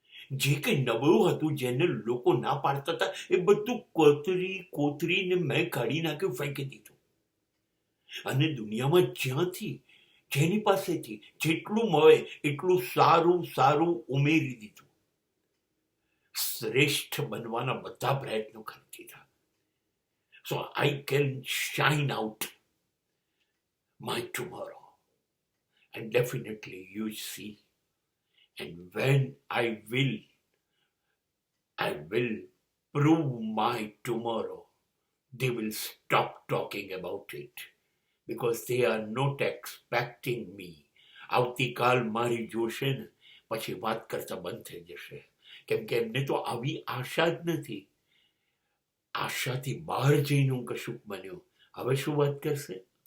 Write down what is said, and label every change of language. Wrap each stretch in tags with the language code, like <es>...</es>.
<gu>જે કંઈ નબળું હતું, જેને લોકો ના પાડતા હતા, એ બધું કોતરીને મેં કાઢી નાખ્યું, ફેંકી દીધું. અને દુનિયામાં જ્યાંથી, જેની પાસેથી જેટલું મળે એટલું સારું સારું ઉમેરી દીધું. શ્રેષ્ઠ બનવાના બધા પ્રયત્નો કરી દીધા.</gu> <en>So I can shine out my tomorrow. And definitely you see. And when I will prove my tomorrow, they will stop talking about it. Because they are not expecting me.</en> <gu>આવતીકાલ મારી જોશે ને પછી વાત કરતા બંધ થઈ જશે. કેમ કે એમને તો આવી આશા જ નથી. આશાથી બહાર જઈને હું કશુંક બન્યો, હવે શું વાત કરશે?</gu>